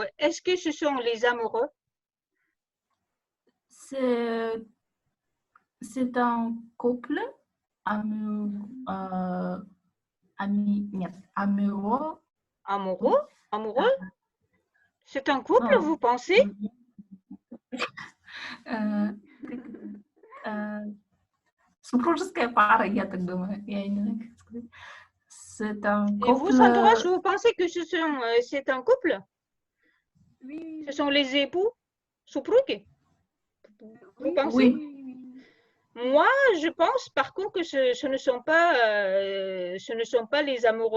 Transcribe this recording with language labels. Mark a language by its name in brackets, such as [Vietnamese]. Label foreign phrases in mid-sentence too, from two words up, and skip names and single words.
[French] Est-ce que ce sont les amoureux? C'est un couple amoureux. Amoureux? C'est un couple, vous pensez? [Russian] Супружеская пара, я так думаю. Я не знаю, как сказать. [French] C'est un couple. Et vous, Sandra, vous pensez que c'est un couple? Oui. Ce sont les époux? Suprugi? Vous pensez? Oui. Moi, je pense par contre que ce ne sont pas les amoureux.